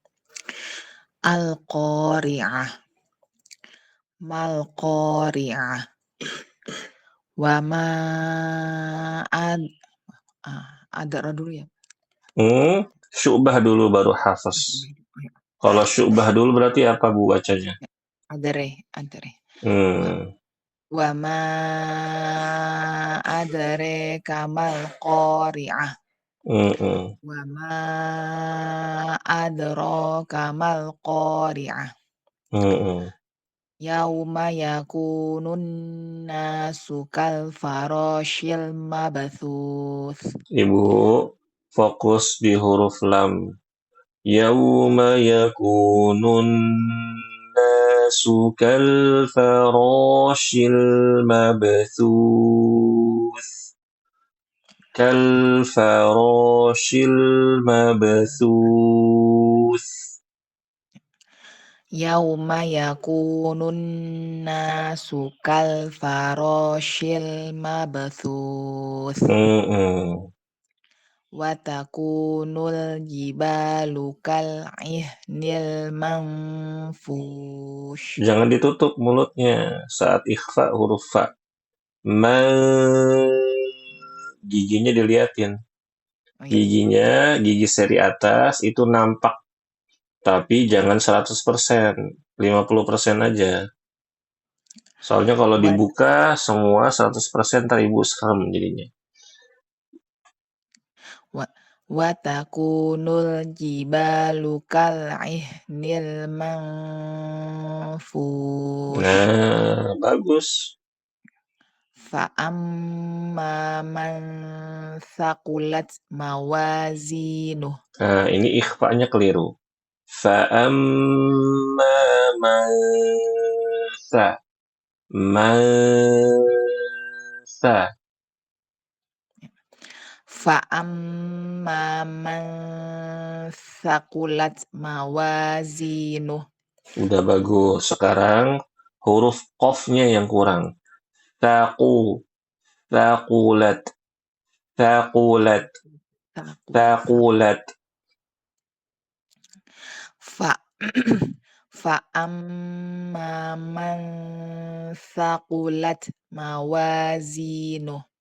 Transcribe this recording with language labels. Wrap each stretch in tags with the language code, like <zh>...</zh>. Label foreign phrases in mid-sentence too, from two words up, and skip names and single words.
<ar>القارعة ما القارعة. وما أدرى</ar> <id>dulu ya. Syu'bah dulu baru hafaz. Kalau syu'bah dulu berarti apa Bu bacanya?</id> <ar>أدري وما أدراك ما القارعة. وما أدراك ما القارعة. يوم يكون الناس كالفراش المبثوث.</ar> <id>Ibu fokus di huruf lam.</id> <ar>يوم يكون الناس كالفراش المبثوث. كالفراش المبثوث. يوم يكون الناس كالفراش المبثوث وتكون الجبال كالعهن المنفوش.</ar> <id>Jangan ditutup mulutnya saat ikhfa huruf fa. Giginya diliatin. Oh, iya. Gigi seri atas itu nampak. Tapi jangan 100%, 50% aja. Soalnya kalau dibuka semua 100% ntar ibu serem jadinya.</id> <ar>وتكون الجبال كالعهن المنفوش.</ar> <id>Nah, bagus.</id> <ar>فأما من ثقلت موازينه.</ar> <id>Nah, ini ikhfa'nya keliru.</id> <ar>فأما من فأما من ثقلت موازينه.</ar> <id>Udah bagus. Sekarang huruf qafnya yang kurang.</id> <ar>Thaqulat. فأما من ثقلت موازينه.</ar>